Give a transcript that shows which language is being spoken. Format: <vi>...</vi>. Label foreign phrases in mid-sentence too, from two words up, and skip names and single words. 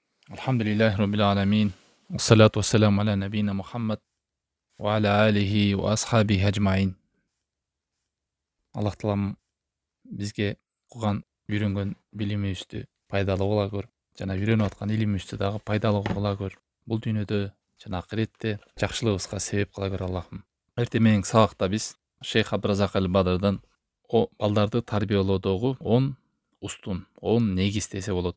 <ar>الحمد لله رب العالمين والصلاة والسلام على نبينا محمد وعلى آله وأصحابه أجمعين.</ar> <ky>Аллах Таалам бизге кылган үйрөнгөн билимибизди пайдалуу кыла көр. Жана үйрөнүп аткан илимибизди дагы пайдалуу кыла көр. Бул дүйнөдө жана акыретте жакшылыгыбызга себеп кыла көр Аллахым. Эртең мененки сабакта биз Шейх Абдыразак Бадрдан балдарды тарбиялоодогу 10 устун, 10 негиз десе болот.</ky>